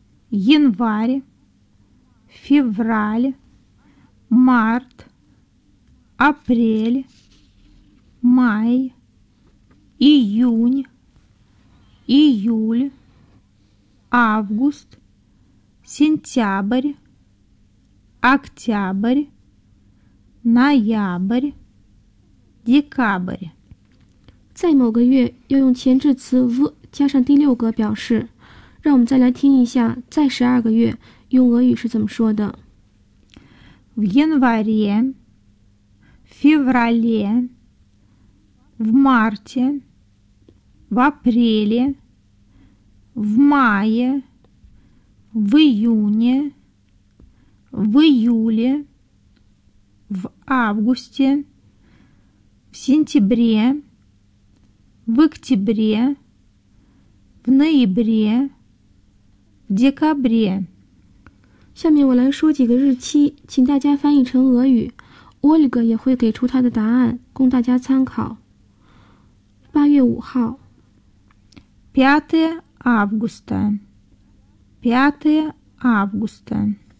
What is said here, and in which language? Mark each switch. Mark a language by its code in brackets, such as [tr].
[ru] январь, февраль, март, апрель, май, июнь, июль, август, сентябрь, октябрь, ноябрь, декабрь. [zh] 在某个月要用前置词 в 加上第六个表示。让我们再来听一下，在十二个月用俄语是怎么说的。 [ru] В январе, феврале, в марте, в апреле, в мае, в июне, в июле, в августе, в сентябре, в октябре, в ноябре, в декабре. [zh] 下面我来说几个日期，请大家翻译成俄语。 Ольга 也会给出他的答案，供大家参考。八月五号 [ru] 5 августа 5 августа